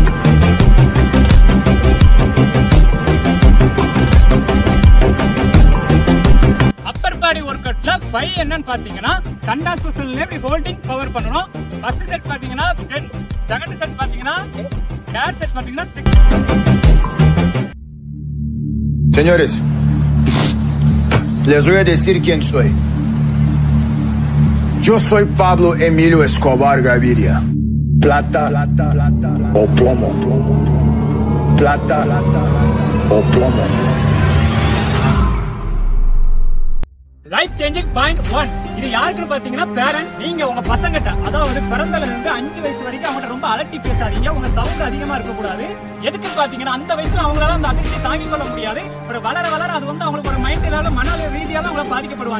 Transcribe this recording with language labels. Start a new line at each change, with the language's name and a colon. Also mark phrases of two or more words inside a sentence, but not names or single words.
English: upper body work outல
Tamil: 5 என்னன்னு பாத்தீங்கன்னா தண்டா ஸ்பெஷல்ல இப்படி
English: holding power
Tamil: பண்ணனும்.
English: first set
Tamil: பாத்தீங்கன்னா 10,
English: second set
Tamil: பாத்தீங்கன்னா 8,
English: third set
Tamil: பாத்தீங்கன்னா 6.
Spanish: Señores, les voy a decir quién soy. Yo soy Pablo Emilio Escobar Gaviria. Plata o plomo. Plata o plomo.
English: life changing point 1.
Tamil: இது யாருக்குன்னு பாத்தீங்கன்னா பேரண்ட்ஸ். நீங்க உங்க பசங்கிட்ட, அதாவது பிறந்தல இருந்து 5 வயசு வரைக்கும் அவங்க ரொம்ப அலட்டி பேசாதீங்க. உங்க சவுண்ட் அதிகமா இருக்க கூடாது. எதுக்கு பாத்தீங்கன்னா அந்த வயசுல அவங்களால அந்த அதிர்ச்சி தாங்கிக் கொள்ள முடியாது. ஒரு வளர அது வந்து அவங்களுக்கு ஒரு மைண்ட்ல மன ரீதியால அவங்க பாதிக்கப்படுவாங்க.